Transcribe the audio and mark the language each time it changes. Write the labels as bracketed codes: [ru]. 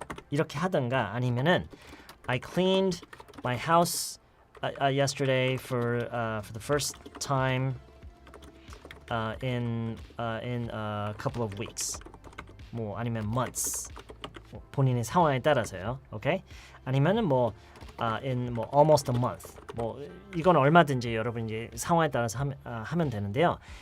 [ko] 이렇게 하든가 아니면은 [en] I cleaned my house yesterday for the first time in a couple of weeks. [ko] 뭐 아니면 months. 본인의 상황에 따라서요. 오케이? 아니면은 [en] in almost a month. [ko] 이건 얼마든지 여러분 이제 상황에 따라서 하면 되는데요.